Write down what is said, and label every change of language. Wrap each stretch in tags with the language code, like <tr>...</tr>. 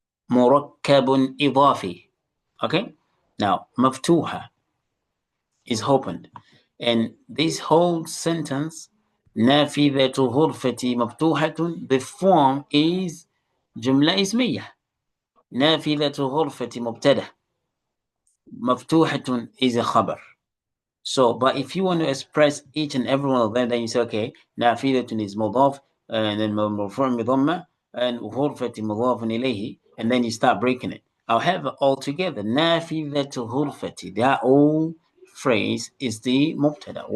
<ar>مركب إضافي. Okay.</ar> <en>Now مفتوحة is opened. And this whole sentence,</en> <ar>نافذة غرفتي مفتوحة,</ar> <en>the form is جملة اسمية.</en> <ar>نافذة غرفتي مبتدأ, مفتوحة is a خبر.</ar> <en>So, but if you want to express each and every one of them, then you say, okay, نافذة is مضاف, and then مرفوع بضمة, and غرفتي مضاف إليه, and then you start breaking it. However, altogether,</en> <ar>نافذة غرفتي,</ar> <en>that whole phrase is the مبتدأ.</en>